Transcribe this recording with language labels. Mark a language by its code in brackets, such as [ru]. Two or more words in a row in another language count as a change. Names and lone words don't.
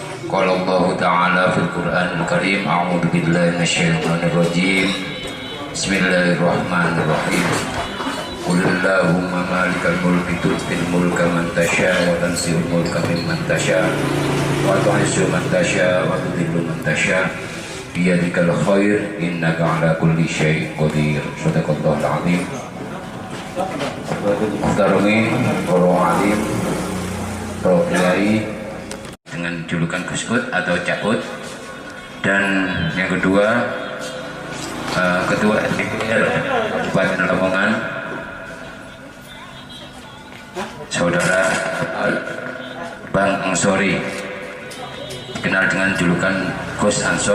[ar] قال الله تعالى في القرآن الكريم، أعوذ بالله من الشيطان الرجيم. Bismillahirrahmanirrahim. قل اللهم مالك الملك تؤتي الملك من تشاء وتنزع الملك ممن تشاء وتعز من تشاء وتذل من تشاء بيدك الخير إنك على كل شيء قدير. صدق الله العظيم. [id] Muhtarami para alim, para kiai dengan julukan Gusut atau Cakut, dan yang kedua Ketua DPR Kabupaten Lamongan Saudara Bang Ansori, dikenal dengan julukan Gus Ansor.